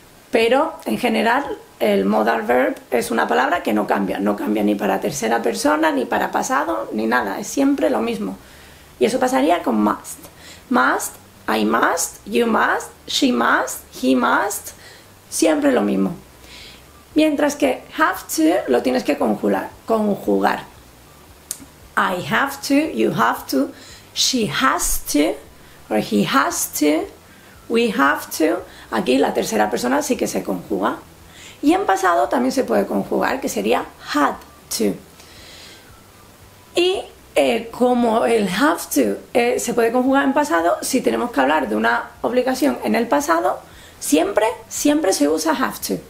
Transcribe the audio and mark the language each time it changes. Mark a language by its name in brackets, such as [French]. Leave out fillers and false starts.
[Spanish] Pero en general el modal verb es una palabra que no cambia ni para tercera persona, ni para pasado, ni nada, es siempre lo mismo. Y eso pasaría con must. [English] Must, I must, you must, she must, he must, [Spanish] siempre lo mismo. Mientras que have to lo tienes que conjugar. [English] I have to, you have to, she has to, or he has to, we have to. [Spanish] Aquí la tercera persona sí que se conjuga. Y en pasado también se puede conjugar, que sería had to. Y como el have to se puede conjugar en pasado, si tenemos que hablar de una obligación en el pasado, siempre se usa have to.